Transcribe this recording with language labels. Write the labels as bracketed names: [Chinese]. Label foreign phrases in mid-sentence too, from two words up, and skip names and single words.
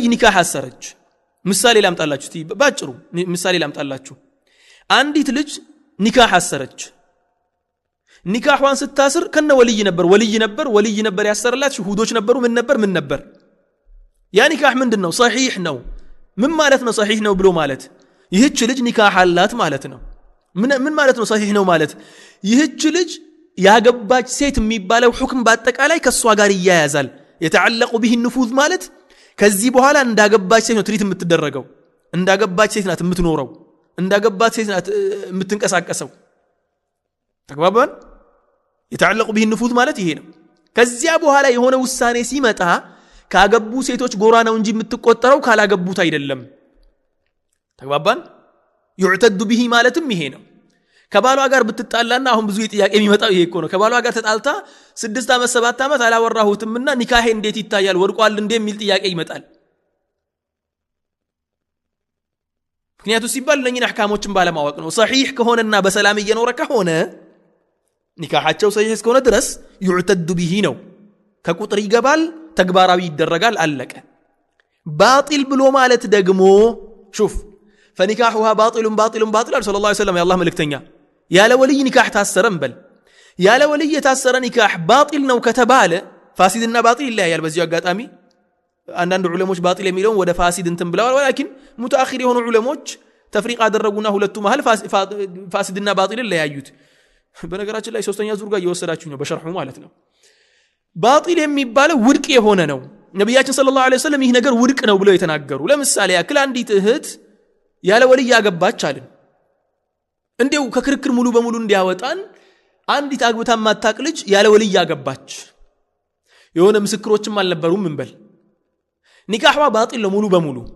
[Amharic] ኒካህ አሰረች ምሳሌ ላምጣላችሁ ባጭሩ ምሳሌ ላምጣላችሁ አንዲት ልጅ ኒካህ አሰረች ኒካህዋን ስታስር ከነ ወልይ ነበር ያሰረላት ሽሁዶች ነበሩ ምን ነበር ያ ኒካህ ምንድነው صحيح ነው ምን ማለት ነው صحيح ነው ብሎ ማለት ይህች ልጅ ኒካህ አላት ማለት ነው ምን ማለት ነው صحيح ነው ማለት ይህች ልጅ ያገባች ሴት የሚባለው ሁክም በአጠቃላይ ከሷ ጋር ይያያዛል [Arabic] يتعلق به النفوذ [Amharic] ማለት ከዚህ በኋላ እንዳገባች ሴት ነው ትሪት የምትደረገው እንዳገባች ሴት ናት የምትኖረው እንዳገባች ሴት ናት የምትንቀሳቀሰው ተግባባን [Arabic] يتعلق به النفوذ [Amharic] ማለት ይሄ ነው ከዚያ በኋላ የሆነ ውሳኔ ሲመጣ ካገቡ ሴቶች ጎራ ነው እንጂ የምትቆጠረው ካላገቡት አይደለም ተግባባን [Arabic] يعتد به [Amharic] ማለትም ይሄ ነው ከባሏ ጋር ብትጣላና አሁን ብዙ ጥያቄ የሚመጣው ይሄ እኮ ነው ከባሏ ጋር ተጣልታ 6 አመት 7 አመት አላወራሁትምና ኒካሄ እንዴት ይታያል ወድቋል እንዴ የሚል ጥያቄ ይመጣል ምክንያቱም ሲባል ለኛ አህካሞችን ባለማወቅ ነው صحيح ከሆነና በሰላም እየኖረ ከሆነ ኒካሃቸው صحيح እስከሆነ ድረስ [Arabic] يعتد به [Amharic] ነው ከቁጥር ይገባል ተግባራዊ ይደረጋል አለቀ باطل ብሎ ማለት ደግሞ [Arabic] شوف فنكاحها باطل صلى الله عليه وسلم يا الله ملكتኛ [Amharic] ያለ ወልይ ኒካህ ታሰረም በል ያለ ወልይ የታሰረ ኒካህ ባጢል ነው ከተባለ ፋሲድና ባጢል ይለያያል በዚህ አጋጣሚ አንዳንድ ዑለሞች ባጢል የሚለው ወደ ፋሲድ እንትን ብለዋል ወላኪን ሙተአኺር የሆኑ ዑለሞች ተፍሪቅ አደረጉና ሁለቱ መሃል ፋሲድና ባጢል ለያዩት በነገራችን ላይ ሶስተኛ ዙር ጋር እየወሰዳችሁ ነው በሸርሑ ማለት ነው ባጢል የሚባለው ውድቅ የሆነ ነው ነብያችን [Arabic] صلى الله عليه وسلم [Amharic] ይህ ነገር ውድቅ ነው ብለው የተናገሩ ለምሳሌ ያክል አንዲት እህት ያለ ወልይ ያገባች አልን እንዴው ከክርክር ሙሉ በሙሉ እንዲያወጣን አንዲት አግብታ ማታቅ ልጅ ያለ ወልይ ያገባች የሆነ ምስክሮችም አልነበሩም እንበል ኒካህዋ ባጢል ነው ሙሉ በሙሉ